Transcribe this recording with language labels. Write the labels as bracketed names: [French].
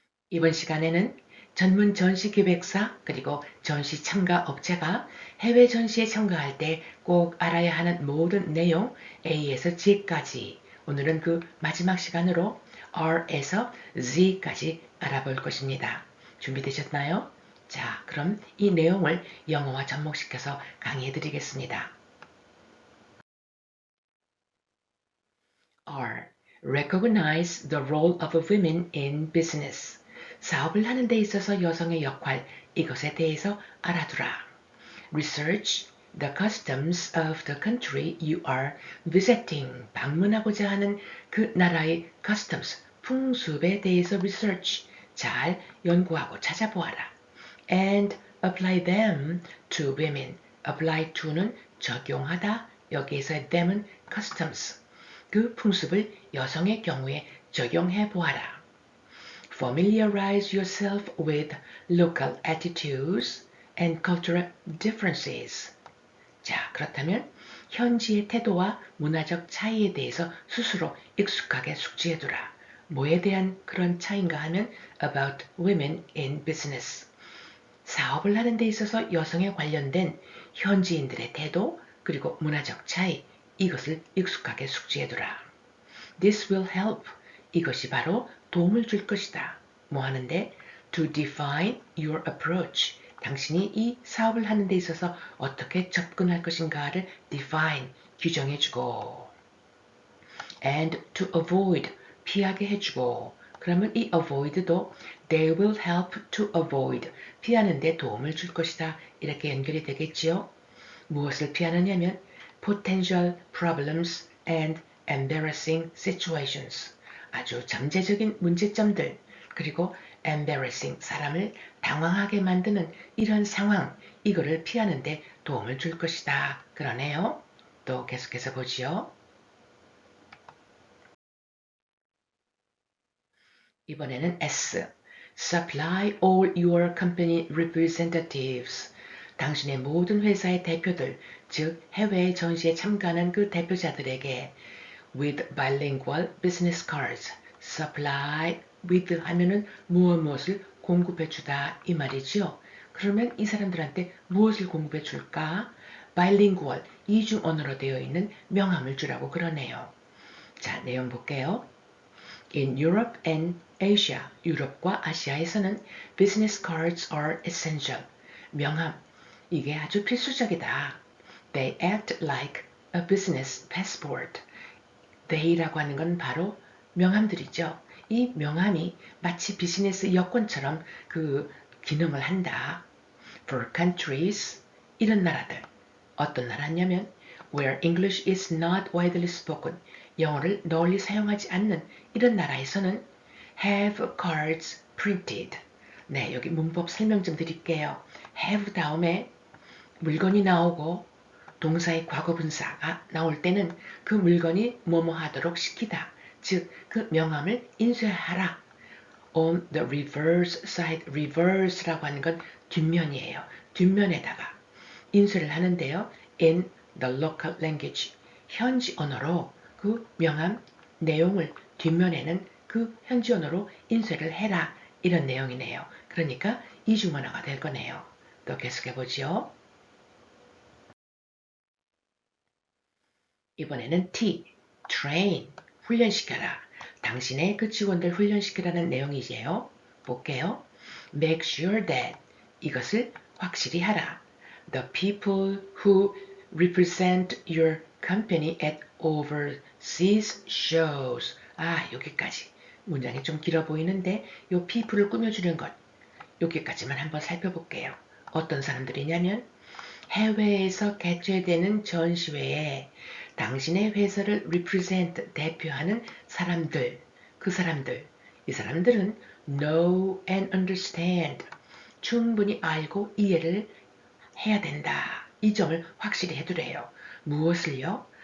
[Korean] 이번 시간에는 전문 전시 기획사 그리고 전시 참가 업체가 해외 전시에 참가할 때 꼭 알아야 하는 모든 내용 A에서 G까지 오늘은 그 마지막 시간으로 R에서 Z까지 알아볼 것입니다. 준비되셨나요? 자, 그럼 이 내용을 영어와 접목시켜서 강의해 드리겠습니다. R. [English] Recognize the role of women in business. [Korean] 사업을 하는 데 있어서 여성의 역할, 이것에 대해서 알아두라. [English] Research the customs of the country you are visiting. [Korean] 방문하고자 하는 그 나라의 customs, 풍습에 대해서 research, 잘 연구하고 찾아보아라. [English] And apply them to women. apply to는 적용하다, [Korean] 여기에서 [English] them은 customs. [Korean] 그 풍습을 여성의 경우에 적용해 보아라. [English] Familiarize yourself with local attitudes and cultural differences. [Korean] 자, 그렇다면 현지의 태도와 문화적 차이에 대해서 스스로 익숙하게 숙지해두라. 뭐에 대한 그런 차이인가 하면 [English] about women in business. [Korean] 사업을 하는 데 있어서 여성에 관련된 현지인들의 태도 그리고 문화적 차이, 이것을 익숙하게 숙지해두라. [English] This will help. [Korean] 이것이 바로 도움을 줄 것이다. 뭐 하는데? [English] To define your approach. [Korean] 당신이 이 사업을 하는 데 있어서 어떻게 접근할 것인가를 define, 규정해주고 [English] and to avoid, [Korean] 피하게 해주고 그러면 이 avoid도 [English] they will help to avoid, [Korean] 피하는 데 도움을 줄 것이다. 이렇게 연결이 되겠지요. 무엇을 피하느냐면 [English] potential problems and embarrassing situations. [Korean] 아주 잠재적인 문제점들 그리고 embarrassing, 사람을 당황하게 만드는 이런 상황, 이거를 피하는 데 도움을 줄 것이다. 그러네요. 또 계속해서 보지요. 이번에는 S. [English] Supply all your company representatives. [Korean] 당신의 모든 회사의 대표들, 즉 해외 전시에 참가하는 그 대표자들에게 [English] with bilingual business cards. [Korean] supply with 하면은 무엇을 공급해 주다 이 말이죠. 그러면 이 사람들한테 무엇을 공급해 줄까? bilingual, 이중 언어로 되어 있는 명함을 주라고 그러네요. 자, 내용 볼게요. [English] In Europe and Asia, [Korean] 유럽과 아시아에서는 [English] business cards are essential. [Korean] 명함, 이게 아주 필수적이다. [English] They act like a business passport. [Korean] they라고 하는 건 바로 명함들이죠. 이 명함이 마치 비즈니스 여권처럼 그 기능을 한다. [English] For countries, [Korean] 이런 나라들. 어떤 나라냐면 [English] where English is not widely spoken, [Korean] 영어를 널리 사용하지 않는 이런 나라에서는 [English] have cards printed. [Korean] 네, 여기 문법 설명 좀 드릴게요. have 다음에 물건이 나오고 동사의 과거분사가 나올 때는 그 물건이 뭐뭐 하도록 시키다. 즉, 그 명함을 인쇄하라. [English] On the reverse side, reverse라고 [Korean] 하는 건 뒷면이에요. 뒷면에다가 인쇄를 하는데요. [English] In the local language, [Korean] 현지 언어로 그 명함 내용을 뒷면에는 그 현지 언어로 인쇄를 해라. 이런 내용이네요. 그러니까 이중 언어가 될 거네요. 또 계속해보죠. 이번에는 T, train, 훈련시켜라. 당신의 그 직원들 훈련시키라는 내용이지요. 볼게요. [English] Make sure that, [Korean] 이것을 확실히 하라. [English] The people who represent your company at overseas shows. [Korean] 아, 여기까지. 문장이 좀 길어 보이는데 요 people을 꾸며주는 것. 여기까지만 한번 살펴볼게요. 어떤 사람들이냐면 해외에서 개최되는 전시회에 당신의 회사를 represent, 대표하는 사람들, 그 사람들, 이 사람들은 [English] know and understand, [Korean] 충분히 알고 이해를 해야 된다. 이 점을 확실히 해두래요. 무엇을요?